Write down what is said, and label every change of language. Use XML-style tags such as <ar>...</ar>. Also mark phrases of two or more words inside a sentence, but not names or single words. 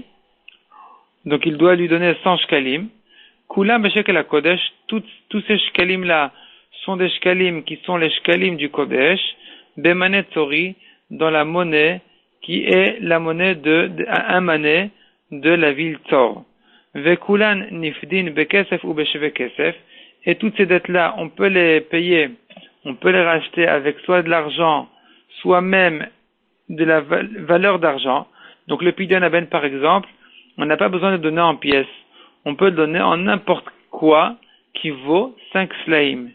<fr>Donc il doit lui donner 100 shkalim.</fr> <he>כולם בשקל הקודש,</he> <fr>tous ces shkalim là sont des shkalim qui sont les shkalim du Kodesh,</fr> <he>במנה צורי,</he> <fr>dans la monnaie qui est la monnaie un manet de la ville Tzor.</fr> <he>וכולן נפדין בכסף ובשווה כסף,</he> <fr>et toutes ces dettes là on peut les payer, on peut les racheter avec soit de l'argent, soit même de la valeur d'argent. Donc le</fr> <he>פדיון הבן</he> <fr>par exemple, on n'a pas besoin de donner en pièces. On peut le donner en n'importe quoi qui vaut 5 slaim.</fr>